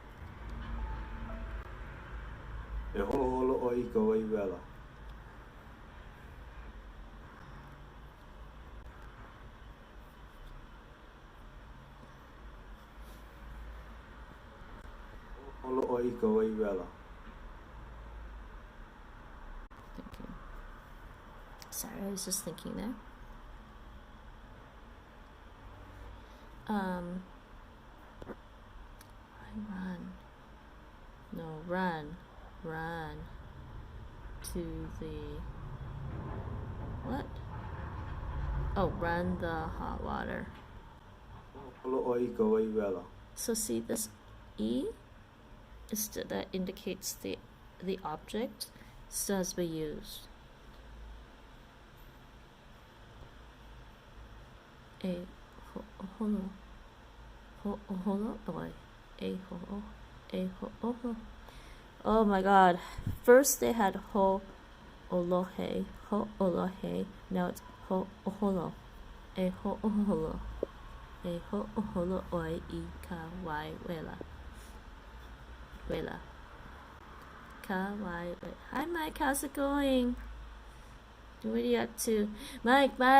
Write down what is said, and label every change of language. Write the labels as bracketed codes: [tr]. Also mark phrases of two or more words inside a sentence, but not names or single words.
[haw] E holo oi ka wai wela. Holo oi ka wai wela. [en] Thank you. Sorry, I was just thinking there. Run to the, what? Oh, run the hot water. [haw] Holo oi ka wai wela. [en] So see this E is that indicates the object still has to be used. [haw] A holo oi. A ho. [en] Oh my god. First they had ōleloHawai'i. Now it's holo. [haw] A holo. A holo oi I ka wai wela. Ka wai wela. [en] Hi Mike, how's it going? What are you up to? Mike.